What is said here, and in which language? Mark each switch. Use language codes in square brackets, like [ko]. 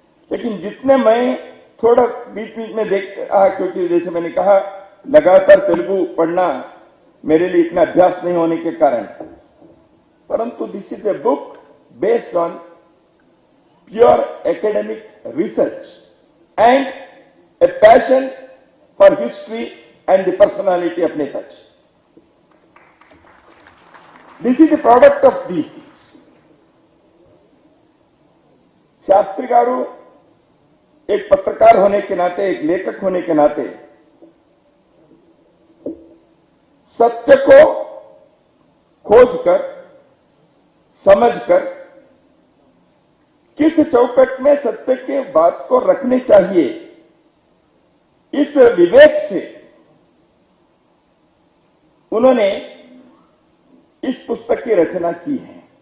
[hi] लेकिन जितने मैं थोड़ा बीच बीच में देखते रहा, क्योंकि जैसे मैंने कहा लगातार तेलुगु पढ़ना मेरे लिए इतना अभ्यास नहीं होने के कारण, परंतु [en] This is a book based on pure academic research and a passion for history and the personality of Netaji. This is the product of these things. [hi] Shastri गारू एक पत्रकार होने के नाते, एक लेखक होने के नाते सत्य को खोजकर, समझकर, किस चौकट में सत्य के बात को रखनी चाहिए, इस विवेक से उन्होंने इस पुस्तक की रचना की है।